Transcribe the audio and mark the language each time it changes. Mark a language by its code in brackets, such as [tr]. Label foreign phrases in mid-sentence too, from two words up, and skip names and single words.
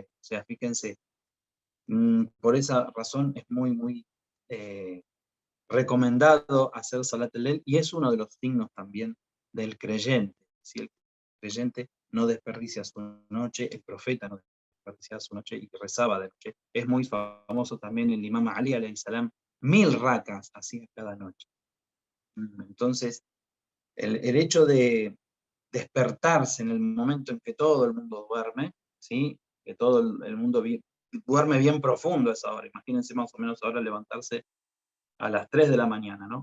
[es] O sea, fíjense, por esa razón es muy, muy recomendado hacer [ar] صلاة الليل [es] y es uno de los signos también del creyente. Si el creyente no desperdicia su noche, el profeta no desperdicia su noche y rezaba de noche. Es muy famoso también el imam Ali [ar] عليه السلام, [es] 1000 rakas hacía cada noche. Entonces, el hecho de despertarse en el momento en que todo el mundo duerme, ¿sí? Que todo el mundo duerme bien profundo a esa hora. Imagínense más o menos ahora levantarse a las 3 de la mañana, ¿no?